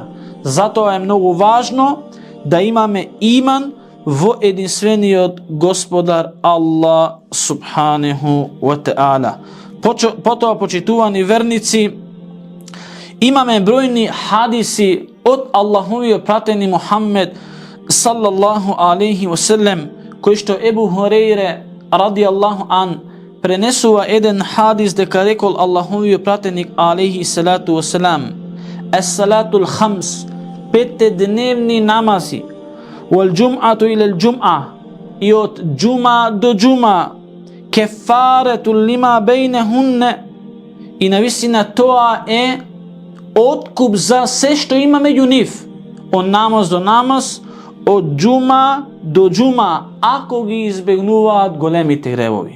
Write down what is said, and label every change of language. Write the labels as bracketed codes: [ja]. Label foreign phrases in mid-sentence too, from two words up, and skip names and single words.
[mk] Затоа е многу важно да имаме иман во единствениот Господар Аллах [ar] سبحانه وتعالى. [mk] Потоа, почитувани верници, имаме бројни хадиси од Аллаховиот пратени Мухаммед [ar] صلى الله عليه وسلم, [mk] кој што Ебу Хурейре [ar] رضي الله عن [mk] пренесува еден хадис дека рекол Аллаховиот пратеник [ar] عليه الصلاة والسلام: "الصلوات الخمس", [mk] 5 дневни намази, [ar] "والجمعة إلى الجمعة", [mk] и од џума до џума, [ar] "كفارة لما بينهن", [mk] и навистина тоа е откуп за се што има меѓу нив, од намаз до намаз, од џума до џума, ако ги избегнуваат големите гревови.